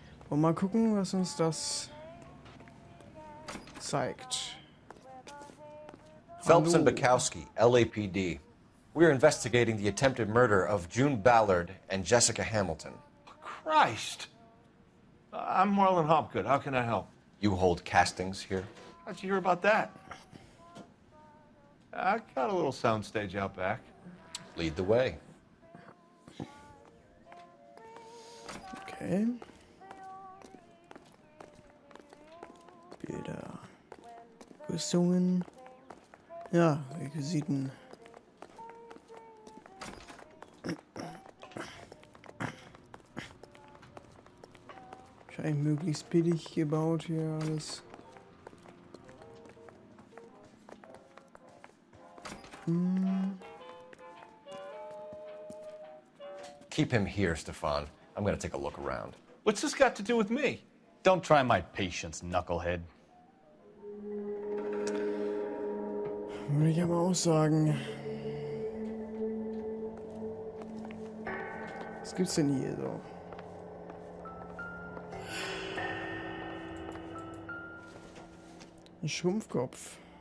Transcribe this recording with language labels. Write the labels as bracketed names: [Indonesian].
[German] Und mal gucken, was uns das zeigt. [English] Phelps and [German] Hallo. [English] Bukowski, LAPD. We're investigating the attempted murder of June Ballard and Jessica Hamilton. Christ! I'm Marlon Hopgood. How can I help? You hold castings here? How'd you hear about that? I got a little soundstage out back. Lead the way. Okay. [German] Bilder. Rüstungen. Ja, Requisiten. Wahrscheinlich möglichst billig gebaut hier alles. [English] Keep him here, Stefan. I'm gonna take a look around. What's this got to do with me? Don't try my patience, knucklehead. [German] Würde ich aber auch sagen. Was gibt's denn hier so? Ein Schrumpfkopf.